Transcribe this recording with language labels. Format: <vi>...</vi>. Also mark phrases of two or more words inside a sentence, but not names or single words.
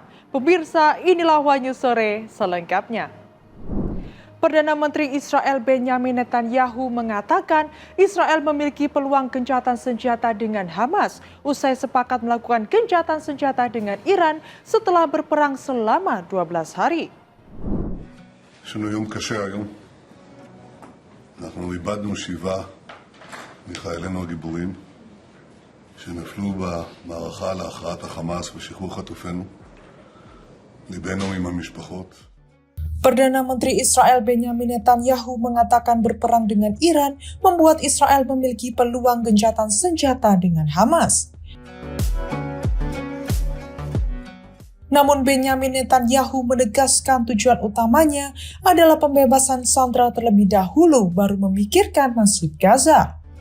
<id>Pemirsa, inilah News Sore selengkapnya. Perdana Menteri Israel Benjamin Netanyahu mengatakan Israel memiliki peluang gencatan senjata dengan Hamas usai sepakat melakukan gencatan senjata dengan Iran setelah berperang selama 12 hari.</id> <he>יש לנו יום קשה היום. אנחנו איבדנו 7 מחיילינו הגיבורים שנפלו במערכה להכרעת החמאס ושחרור חטופינו. ליבנו עם המשפחות.</he> <id>Perdana Menteri Israel Benjamin Netanyahu mengatakan berperang dengan Iran membuat Israel memiliki peluang gencatan senjata dengan Hamas. Namun Benjamin Netanyahu menegaskan tujuan utamanya adalah pembebasan sandera terlebih dahulu baru memikirkan nasib Gaza.</id>